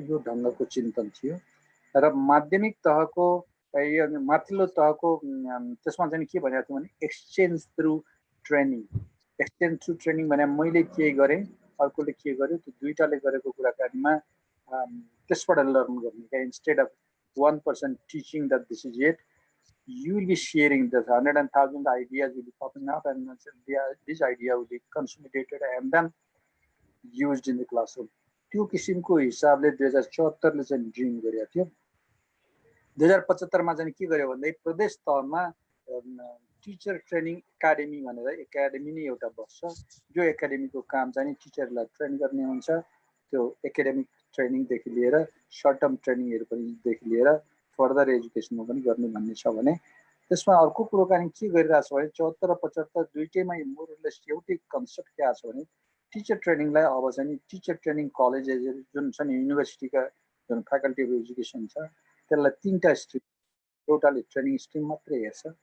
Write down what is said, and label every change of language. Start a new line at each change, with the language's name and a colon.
Nepali: यो ढङ्गको चिन्तन थियो। र माध्यमिक तहको माथिल्लो तहको त्यसमा चाहिँ के भनेको थियो भने
English: Exchange through training. Exchange through training
Nepali: भने मैले के गरेँ अर्कोले के गर्यो, त्यो दुईटाले गरेको कुराकानीमा त्यसबाट लर्न गर्ने क्या। Instead of
English: one person teaching that this is it, you will be sharing this 100,000 ideas will be popping up, and this idea will be consolidated and then used in the classroom.
Nepali: त्यो किसिमको हिसाबले 2074 ले चाहिँ dream गरेको थियो। 2075 मा चाहिँ के गर्यो भन्दै प्रदेश तहमा टिचर ट्रेनिङ एकाडेमी भनेर एकाडेमी नै एउटा बस्छ, जो एकाडेमीको काम चाहिँ टिचरलाई ट्रेन गर्ने हुन्छ। त्यो एकाडेमिक ट्रेनिङदेखि लिएर सर्ट टर्म ट्रेनिङहरू पनि देखि लिएर फर्दर एजुकेसनमा पनि गर्ने भन्ने छ भने त्यसमा अर्को कुराकानी के गरिरहेको छ भने 74 र 75 दुईटैमा मोरलेस एउटै कन्सेप्ट के आएको छ भने टिचर ट्रेनिङलाई अब चाहिँ टिचर ट्रेनिङ कलेजेसहरू जुन छ नि युनिभर्सिटीका जुन
English: faculty of education
Nepali: छ त्यसलाई तीनटा स्ट्रिम, एउटाले ट्रेनिङ स्ट्रिम मात्रै हेर्छ,